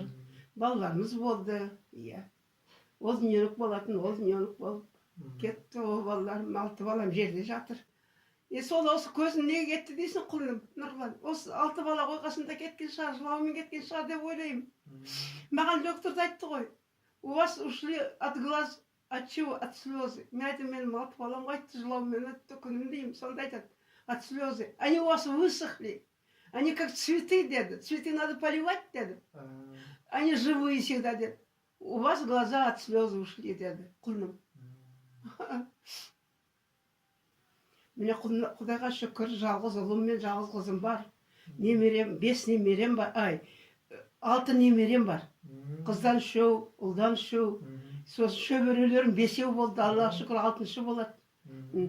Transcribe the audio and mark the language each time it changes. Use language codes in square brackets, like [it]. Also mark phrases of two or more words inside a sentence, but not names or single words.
[kk] Балаларымыз болды, ол дүниелік болатын, ол дүниелік болып кетті, ол балаларым, 6 балам жерде жатыр. Сол осы көзім неге кетті дейсің құлыным, Нұрлан? Осы 6 бала қойғасында кеткен шығар, жылауымен кеткен шығар деп ойлаймын. Маған доктор айтты ғой, [ru] у вас ушли от глаз, от чего? От слезы. [kk] Мен айтам, менің 6 балам қайтты, жылаумен өтті күнім деймін. Сонда айтады, [ru] от слезы. Они у вас высохли, они как цветы, деді. Цветы надо поливать, деді. Они живые всегда, деді. У вас глаза от слезы ушли, [kk] деді, құлыным. Міне Құдайға шүкір, жалғыз ұлым мен жалғыз қызым бар. Немерем, 5 немерем бар, 6 немерем бар. Қыздан 3, ұлдан 3. Сосын шөберелерім 5 болды, Аллаға шүкір 6-шы болады.